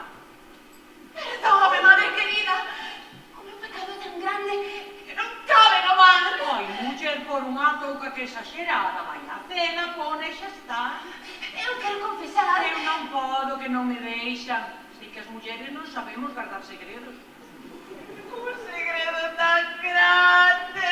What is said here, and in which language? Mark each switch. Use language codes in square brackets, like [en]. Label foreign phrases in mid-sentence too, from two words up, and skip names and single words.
[gl] Perdóname, madre querida. O meu pecado é tan grande que non cabe no mar. Oi, muller, por unha touca que exagerada, vai a cena, pone e xa está. Eu quero confesar. Eu non podo, que non me deixan. Sei que as mulleres non sabemos guardar segredos. Un segredo tan grande.